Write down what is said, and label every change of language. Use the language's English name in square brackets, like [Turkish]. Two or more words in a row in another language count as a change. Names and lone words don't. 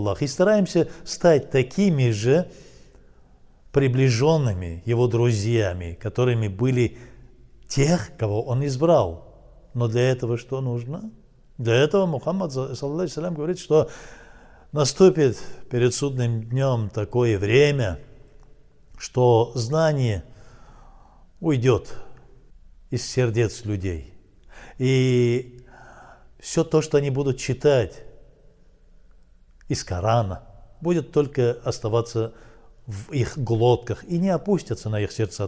[Russian] И стараемся стать такими же приближенными Его друзьями, которыми были тех, кого Он избрал. Но для этого что нужно? Для этого Мухаммад [Arabic] صلى الله عليه وسلم [Russian] говорит, что наступит перед судным днем такое время, что знание уйдет из сердец людей. И все то, что они будут читать из Корана, будет только оставаться в их глотках и не опустятся на их сердца.